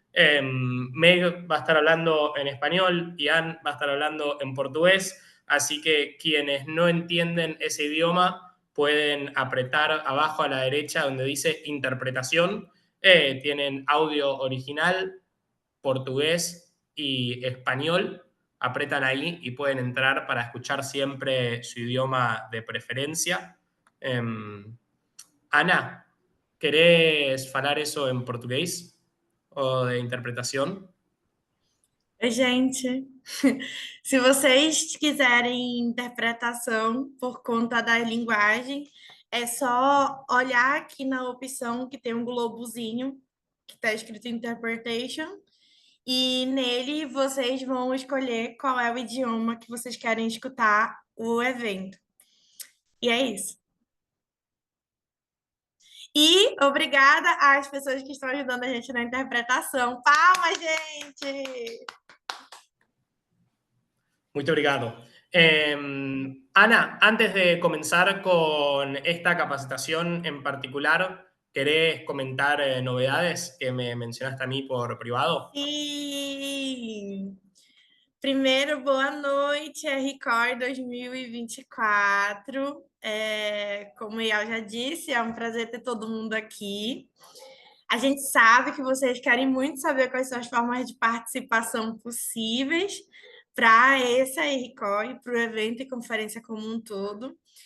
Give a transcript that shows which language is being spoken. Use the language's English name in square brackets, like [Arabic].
[Spanish] Meg va a estar hablando en español y Anne va a estar hablando en portugués, así que quienes no entienden ese idioma pueden apretar abajo a la derecha donde dice interpretación. Tienen audio original, portugués y español. Apretan ahí y pueden entrar para escuchar siempre su idioma de preferencia. [Portuguese] Ana, [Spanish] querés [Portuguese] falar eso em português? Ou de interpretação? Oi, gente. Se vocês quiserem interpretação por conta da linguagem, é só olhar aqui na opção que tem um globozinho que está escrito Interpretation, e nele vocês vão escolher qual é o idioma que vocês querem escutar o evento. E é isso. E obrigada às pessoas que estão ajudando a gente na interpretação. Palmas, gente! Muito obrigado. [Spanish] Ana, antes de comenzar con esta capacitación en particular, ¿querés comentar novedades que me mencionaste a mí por privado? [Portuguese] Sim! Primeiro, boa noite, Record 2024. Como o Ial já disse, é um prazer ter todo mundo aqui. A gente sabe que vocês querem muito saber quais são as formas de participação possíveis para essa Record, para o evento e conferência como um todo.